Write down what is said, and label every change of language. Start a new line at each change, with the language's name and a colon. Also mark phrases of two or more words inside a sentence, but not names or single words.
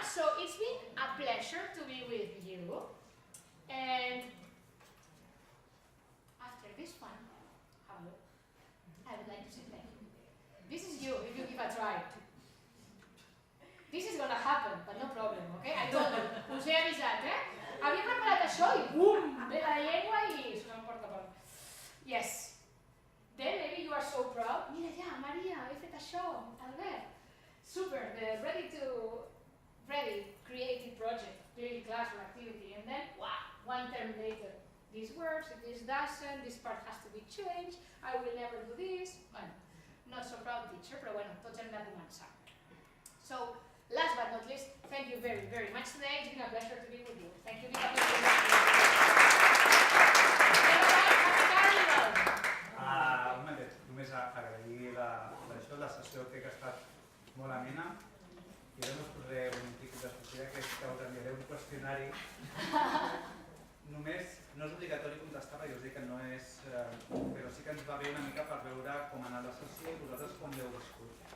English: So, it's been a pleasure to be with you. And after this one, I would like to say thank you. This is you, if you give a try. This is gonna happen, but no problem, okay? I told you,
Catalan: us he avisat, Havia preparat això i bum! Ve la llengua i se m'emporta per...
English: Yes. Then maybe you are so proud.
Catalan: Mira ja, Maria, he fet això, Albert.
English: Super, the ready creative project, clearly class or activity, and then, wow, 1 term later. This works, this doesn't, this part has to be changed, I will never do this. Bueno, not so proud teacher,
Catalan: però bueno, tots hem de començar.
English: So, last but not least, thank you very, very much today. It's been a pleasure to be with you. Thank you. Happy Carnival!
Catalan: Un moment, només agrair la sessió, crec que ha estat molt amena. I ara us posaré un típic de sortida, que és que us enviaré un qüestionari. Només no és obligatori contestar, perquè us dic que no és... però sí que ens va bé una mica per veure com ha anat la sessió i vosaltres com l'heu viscut.